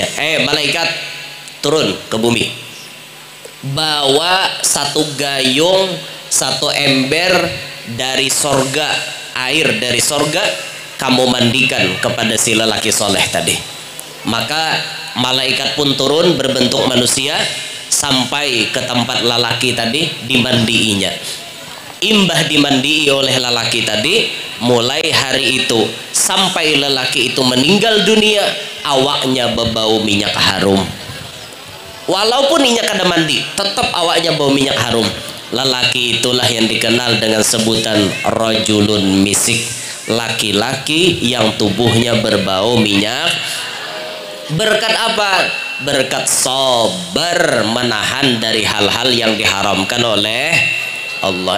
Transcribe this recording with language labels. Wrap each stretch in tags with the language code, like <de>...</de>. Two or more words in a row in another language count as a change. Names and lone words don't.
<id>Malaikat turun ke bumi, bawa satu gayung, satu ember dari sorga, air dari sorga, kamu mandikan kepada si lelaki soleh tadi. Maka malaikat pun turun berbentuk manusia sampai ke tempat lelaki tadi, dimandiinya.</id> <bjn>Imbah dimandii oleh lelaki tadi, mulai hari itu sampai lelaki itu meninggal dunia, awaknya berbau minyak harum. Walaupun minyak kada mandi, tetap awaknya bau minyak harum.</bjn> <id>Lelaki itulah yang dikenal dengan sebutan</id> <ar>رجل مسك,</ar> <id>laki-laki yang tubuhnya berbau minyak. Berkat apa? berkat sabar menahan dari hal-hal yang diharamkan oleh Allah.</id>